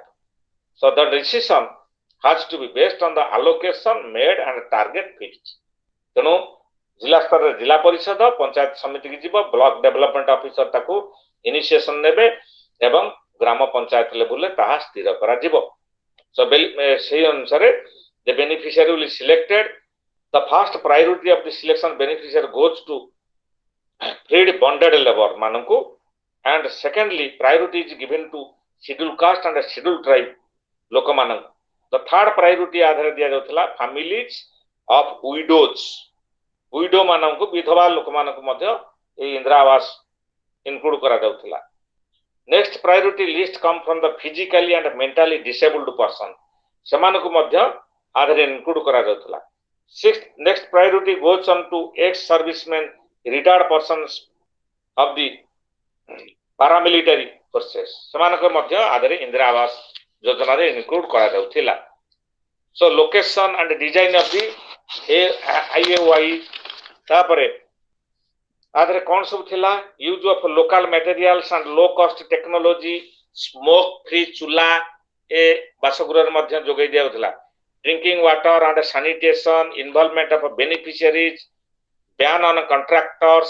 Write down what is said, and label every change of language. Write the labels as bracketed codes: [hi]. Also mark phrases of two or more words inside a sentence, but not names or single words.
[en] So the decision has to be based on the allocation made and target fixed. [or] ତେଣୁ ଜିଲ୍ଲା ସ୍ତରରେ ଜିଲ୍ଲା ପରିଷଦ ପଞ୍ଚାୟତ ସମିତିକି ଯିବ, [en] block development officer [or] ତାକୁ ଇନିସିଏସନ ନେବେ ଏବଂ ଗ୍ରାମ ପଞ୍ଚାୟତ ଲେଭୁଲରେ ତାହା ସ୍ଥିର କରାଯିବ. [en] ସୋ [or] ସେହି ଅନୁସାରେ [en] the beneficiary will be selected. The first priority of the selection beneficiary goes to freed bonded labor ମାନଙ୍କୁ, and secondly priority is given to scheduled caste and scheduled tribe ଲୋକମାନଙ୍କୁ. The third priority [or] ଆଧାରରେ ଦିଆଯାଉଥିଲା [en] families of widows. [or] ୱିଡୋ ମାନଙ୍କୁ, ବିଧବା ଲୋକମାନଙ୍କୁ ମଧ୍ୟ ଏହି ଇନ୍ଦିରା ଆବାସ ଇନକ୍ଲୁଡ କରାଯାଉଥିଲା. [en] Next priority list come from the physically and mentally disabled person. [or] ସେମାନଙ୍କୁ ମଧ୍ୟ ଆଧାରେ ଇନକ୍ଲୁଡ କରାଯାଉଥିଲା. [en] Next priority goes on to ex-servicemen, retired persons of the paramilitary forces. [or] ସେମାନଙ୍କ ମଧ୍ୟ ଆଧାରେ ଇନ୍ଦିରା ଆବାସ ଯୋଜନାରେ ଇନକ୍ଲୁଡ କରାଯାଉଥିଲା. [en] So location and design of the IAY. [or] ତାପରେ ଆଧରେ କ'ଣ ସବୁ ଥିଲା? [en] Use of local materials and low cost technology, smoke free [or] ଚୁଲା ଏ ବାସଗୃହରେ ମଧ୍ୟ ଯୋଗାଇ ଦିଆଯାଉଥିଲା. [en] Drinking water and sanitation, involvement of beneficiaries, ban on contractors.